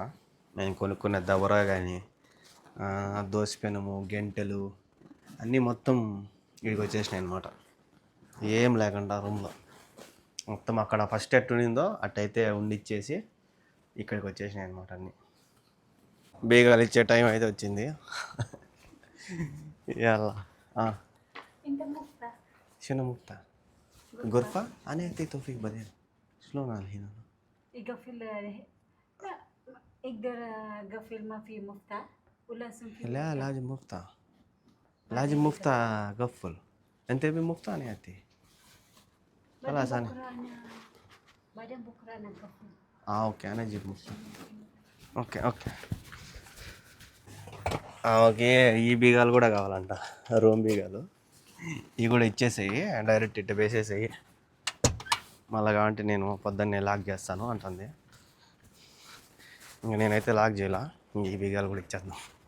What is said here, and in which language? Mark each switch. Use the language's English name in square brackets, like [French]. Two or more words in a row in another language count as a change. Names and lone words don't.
[Telugu] నేను కొనుక్కున్న దబరా కానీ దోసపెనము, గెంటెలు అన్నీ మొత్తం ఇక్కడికి వచ్చేసినాయి అనమాట. ఏం లేకుండా రూమ్లో మొత్తం అక్కడ ఫస్ట్ ఎట్టుండిందో అట్టయితే ఉండిచ్చేసి ఇక్కడికి వచ్చేసినాయి అనమాట. అన్నీ బీగాలు ఇచ్చే టైం అయితే వచ్చింది. [Arabic] ఇలా شنو مقطع غرفة أنا أعطي توفيق بعدين شلون أنا هنا يقفل لا يقدر قفل ما في مفتاح ولا في لا لازم مفتاح قفل أنت بمفتاح أنا أعطي خلاص أنا بعدين بكرة أنا أقفل أوكي أنا أجيب مفتاح [English] okay okay. [Telugu] ఈ బీగాలు కూడా కావాలంట, రూమ్ బీగాలు. ఇవి కూడా ఇచ్చేసేయి, డైరెక్ట్ ఇట్ట వేసేసేయి. మళ్ళీ కాబట్టి నేను పొద్దున్నే లాక్ చేస్తాను అంటుంది. ఇంక నేనైతే లాక్ చేయాల. ఈ బీగాలు కూడా ఇచ్చేద్దాం.